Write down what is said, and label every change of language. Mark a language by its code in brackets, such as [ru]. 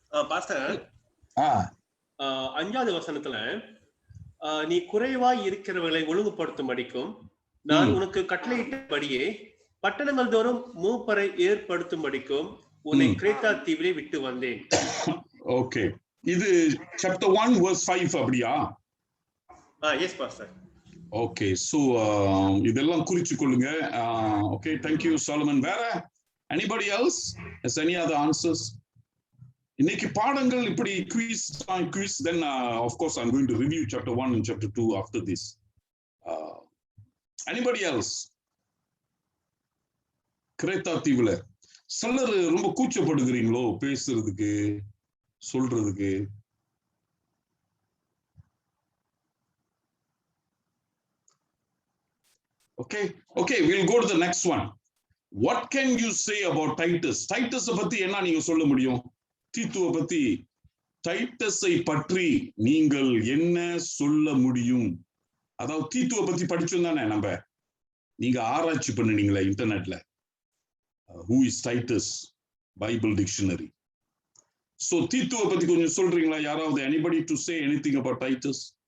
[ta] Pastor, 5வது வசனத்துல நீ குறைவாய் இருக்கிறவர்களை ஒழுங்குபடுத்தும்படிக்கும் நான் உனக்கு கட்டளையிட்டபடியே பட்டணங்கள் தோறும் மூப்பரை ஏற்படுத்தும்படிக்கும் உன்னை கிரேத்தா தீவிலே விட்டு வந்தேன். ஓகே, இது chapter 1 verse 5 அப்படியா? [en] Yes pastor. Okay, so [ta] இதெல்லாம் குறிச்சு கொள்ளுங்க. [en] Okay, thank you Solomon. வேற anybody else has any other answers? [ta] இன்னைக்கு பாடங்கள் இப்படி [en] quiz, then of course I'm going to review chapter 1 and chapter 2 after this. Anybody else? [ta] கிரேத்தா தீவுல சிலர் ரொம்ப கூச்சப்படுகிறீங்களோ பேசுறதுக்கு சொல்றதுக்கு? [en] Okay, we'll go to the next one. What can you say about Titus? [ta] Titus பத்தி என்ன நீங்க சொல்ல முடியும்? தீத்துவை பத்தி, டைட்டஸை பற்றி நீங்கள் என்ன சொல்ல முடியும்? அதாவது தீத்துவை பத்தி படிச்சோம் தானே நம்ம, நீங்க ஆராய்ச்சி பண்ணுனீங்களா இன்டர்நெட்ல? [en] Who is Titus? [ta] Bible dictionary. So தீத்துவை பத்தி கொஞ்சம் சொல்றீங்களா யாராவது? [en] Anybody to say anything about Titus?